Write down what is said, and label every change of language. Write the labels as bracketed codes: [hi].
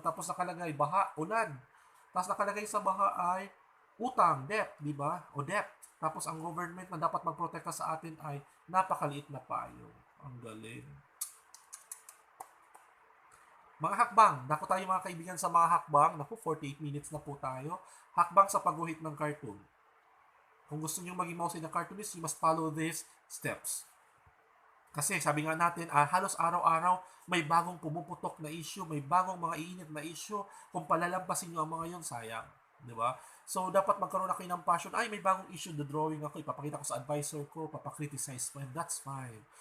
[tl] Tapos nakalagay baha, ulan. Tapos nakalagay sa baha ay utang, debt, di ba? O debt. Tapos ang government na dapat magprotekta sa atin ay napakaliit na payong. Ang galing. Mga hakbang. Naku tayo mga kaibigan sa mga hakbang. Naku, 48 minutes na po tayo. Hakbang sa pagguhit ng cartoon. Kung gusto niyo maging mahusay na cartoonist, [en] you must follow these steps. [tl] Kasi sabi nga natin, halos araw-araw may bagong pumuputok na issue, may bagong mga iinit na issue. Kung palalampasin niyo ang mga yon, sayang. Di ba? So, dapat magkaroon na kayo ng passion. May bagong issue, the drawing ako, ipapakita ko sa advisor ko, papakriticize ko, [en] and that's fine.